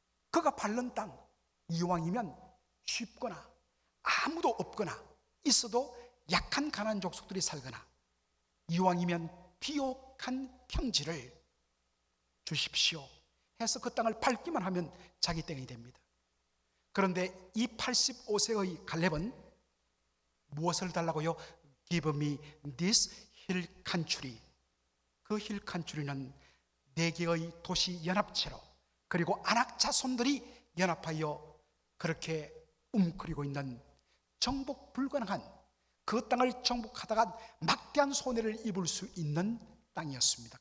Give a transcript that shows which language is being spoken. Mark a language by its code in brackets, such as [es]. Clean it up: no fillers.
[ko] 그가 밟는 땅, 이왕이면 쉽거나 아무도 없거나 있어도 약한 가난안 족속들이 살거나 이왕이면 비옥한 평지를 주십시오 해서 그 땅을 밟기만 하면 자기 땅이 됩니다. 그런데 이 85세의 갈렙은 무엇을 달라고요? [en] Give me this hill country. [ko] 그 힐 칸츄리는 네 개의 도시 연합체로 그리고 아낙 자손들이 연합하여 그렇게 움크리고 있는 정복 불가능한 그 땅을 정복하다가 막대한 손해를 입을 수 있는 땅이었습니다.